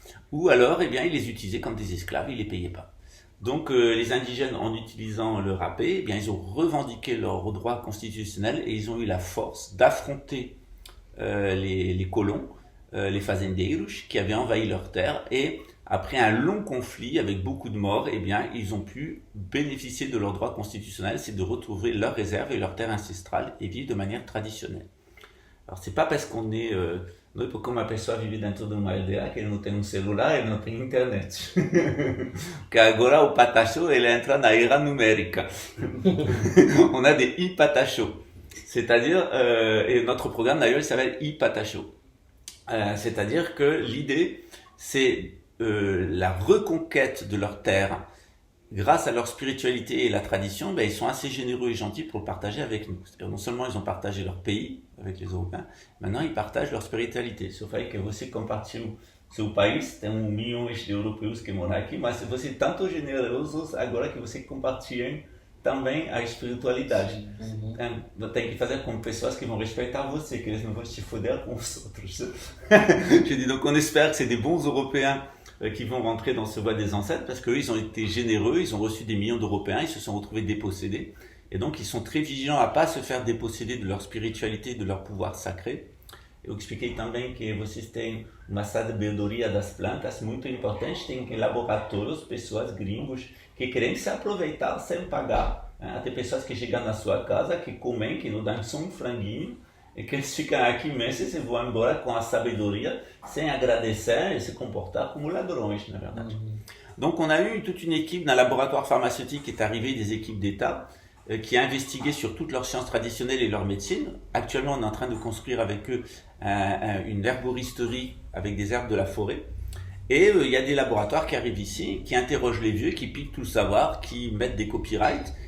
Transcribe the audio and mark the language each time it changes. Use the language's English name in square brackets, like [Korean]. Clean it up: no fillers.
[French] Ou alors, eh bien, ils les utilisaient comme des esclaves, ils les payaient pas. Donc, les indigènes, en utilisant le râpé, eh bien, ils ont revendiqué leurs droits constitutionnels et ils ont eu la force d'affronter les colons, les fazendeiros, qui avaient envahi leur terre, et après un long conflit avec beaucoup de morts, eh bien, ils ont pu bénéficier de leurs droits constitutionnels, c'est de retrouver leurs réserves et leurs terres ancestrales et vivre de manière traditionnelle. Alors, c'est pas parce qu'on est... [Portuguese] como a pessoa vive dentro de uma aldeia que ele não tem celular, ele não tem internet. Que agora o Patacho, ele entra na era numérica. [French] On a des e-Patacho. C'est-à-dire, et notre programme d'ailleurs, il s'appelle e-Patacho. C'est-à-dire que l'idée, c'est la reconquête de leur terre grâce à leur spiritualité et la tradition. Ben, ils sont assez généreux et gentils pour le partager avec nous. C'est-à-dire, non seulement ils ont partagé leur pays avec les Européens, maintenant ils partagent leur spiritualité. [Portuguese] Se eu falei que você compartilha seu país, tem milhões de europeus que moram aqui, mas você é tanto generoso agora que você compartilha também a espiritualidade. Tem que fazer com pessoas [French] qui vont respecter [Portuguese] você, que eles não vão te foder com os outros. [French] Je dis donc on espère que c'est des bons Européens qui vont rentrer dans ce voie des ancêtres parce qu'eux, ils ont été généreux, ils ont reçu des millions d'Européens, ils se sont retrouvés dépossédés. Et donc, ils sont très vigilants à ne pas se faire déposséder de leur spiritualité, de leur pouvoir sacré. [Portuguese] Eu expliquei também que vocês têm uma sabedoria das plantas muito importante, tem laboratórios, pessoas gringos que querem se aproveitar sem pagar. Tem pessoas que chegam na sua casa, que comem, que não dão só um franguinho, [French] et qu'ils [Portuguese] ficam aqui meses e vão embora com a sabedoria, sem agradecer et se comportar como ladrões, na verdade. [French] Donc on a eu toute une équipe d'un laboratoire pharmaceutique qui est arrivé, des équipes d'État, qui a investigué sur toutes leurs sciences traditionnelles et leur médecine. Actuellement, on est en train de construire avec eux une herboristerie avec des herbes de la forêt. Et il y a des laboratoires qui arrivent ici, qui interrogent les vieux, qui piquent tout le savoir, qui mettent des copyrights.